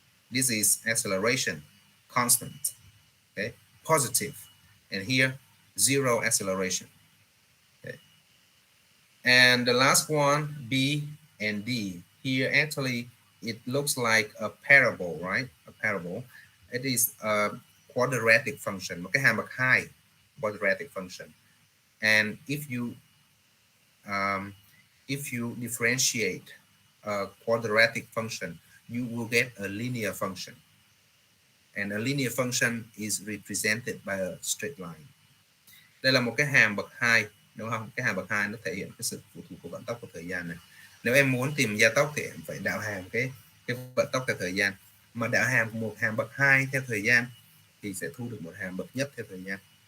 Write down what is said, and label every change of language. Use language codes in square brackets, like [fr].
[en] This is acceleration, constant, okay, positive. And here, zero acceleration. Okay. And the last one, B and D. Here actually it looks like a parable, right? A parable. It is a quadratic function, [vi] một cái hàm bậc hai, [en] quadratic function. And if you differentiate a quadratic function you will get a linear function. And a linear function is represented by a straight line. [vi] Đây là một cái hàm bậc 2, đúng không? Cái hàm bậc 2 nó thể hiện cái sự phụ thuộc của vận tốc của thời gian này. Nếu em muốn tìm gia tốc thì em phải đạo hàm cái vận tốc theo thời gian. Mà đạo hàm một hàm bậc 2 theo thời gian thì sẽ thu được một hàm bậc nhất theo thời gian.